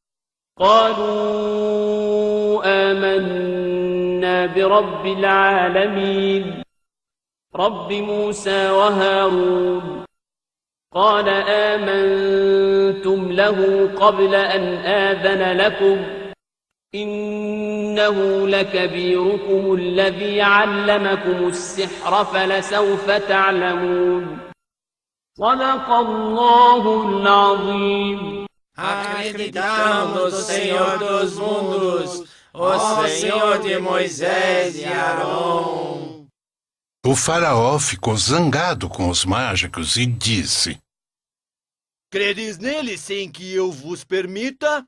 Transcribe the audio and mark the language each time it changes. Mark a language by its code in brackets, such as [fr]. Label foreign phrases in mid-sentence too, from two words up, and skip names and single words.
[ar] قالوا آمنا برب العالمين رب موسى وهارون قال آمنتم له قبل أن آذن لكم إنه لكبيركم الذي علمكم السحر فلسوف تعلمون صدق الله العظيم. [pt] Acreditamos no Senhor dos mundos, o Senhor de Moisés e Arão. O faraó ficou zangado com os mágicos e disse: Credes nele sem que eu vos permita?